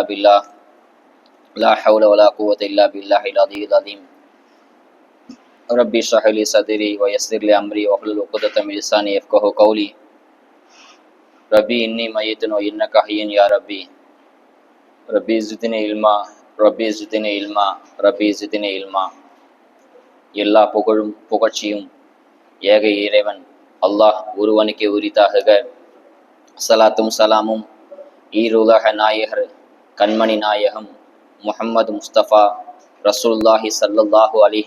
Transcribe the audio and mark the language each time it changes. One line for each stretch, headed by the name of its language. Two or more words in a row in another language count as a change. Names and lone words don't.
Arabic: بالله لا حول ولا قوة إلا بالله العلي العظيم ربي اشرح لي صدري ويسر لي أمري واحلل عقدة من لساني يفقهوا قولي ربي إني ميت وإنك حي يا ربي ربي زدني علما ربي زدني علما ربي زدني علما
Tamil: எல்லா புகழும் புகழ்ச்சியும் ஏக இறைவன் அல்லாஹ் ஒருவனுக்கே உரித்தாக. சலாத்தும் சலாமும் ஈருலக நாயகர் கண்மணி நாயகம் முஹம்மது முஸ்தபா
Arabic: رسول الله صلى الله عليه